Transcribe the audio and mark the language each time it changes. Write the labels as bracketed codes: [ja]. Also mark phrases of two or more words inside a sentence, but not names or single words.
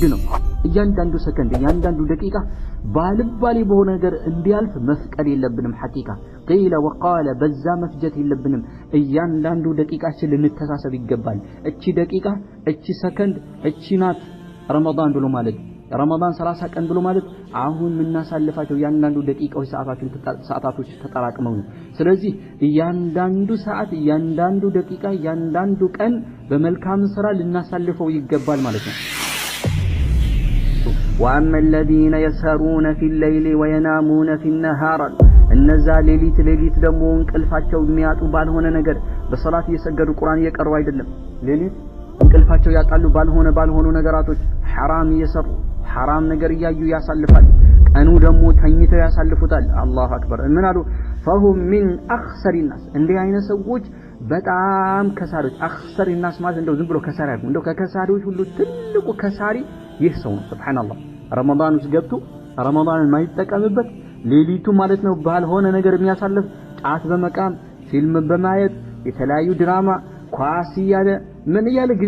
[am] ነው። እያንዳንዱ ሰከንድ እያንዳንዱ ደቂቃ ባልባሌ በሆነ ነገር እንዲያልፍ መፍቀድ የለብንም። ሐቂቃ [ar] قيل وقال [am] በዛ መፍጀት የለብንም። እያንዳንዱ ደቂቃችን ልንተሳሰብ ይገባል። እቺ ደቂቃ እቺ ሰከንድ እቺ ናት ረመዳን ብሎ ማለት ረመዳን 30 ቀን ብሎ ማለት አሁን ምናሳልፋቸው እያንዳንዱ ደቂቃዎች ሰዓታቶች ተጠራቅመው ነው። ስለዚህ እያንዳንዱ ሰዓት እያንዳንዱ ደቂቃ እያንዳንዱ ቀን በመልካም ስራ ልናሳልፈው ይገባል ማለት ነው። [ar] وأما الذين يسهرون في الليل وينامون في النهار [am] እነዛ ሌሊት ደግሞ እንቅልፋቸው የሚያጡ ባልሆነ ነገር በሶላት እየሰገዱ ቁርአን እየቀሩ አይደለም። ሌሊት እንቅልፋቸው ያጣሉ ባልሆኑ ነገራቶች ሐራም እየሰሩ ሐራም ነገር እያዩ ያሳልፋል። ቀኑ ደግሞ ተኝተው ያሳልፉታል። [ar] الله أكبر። [am] ምን አሉ? [ar] فهم من اخسر الناس [am] እንዲህ አይነት ሰዎች በጣም ከሳሪዎች። [ar] أخسر الناس [am] ማለት እንደው ዝም ብሎ ከሳሪ አይደለም። እንደው ከከሳሪዎች ሁሉ ትልቁ ከሳሪ ይህ ሰው ነው። ሱብሃንአላህ። ረመዳን ውስጥ ገብቶ ረመዳንን ማይጠቀምበት ሌሊቱ ማለት ነው ባልሆነ ነገር የሚያሳልፍ ጫት በመቃም ፊልም በማየት የተለያዩ ድራማ ኳስ እያለ ምን እያለ ጊዜ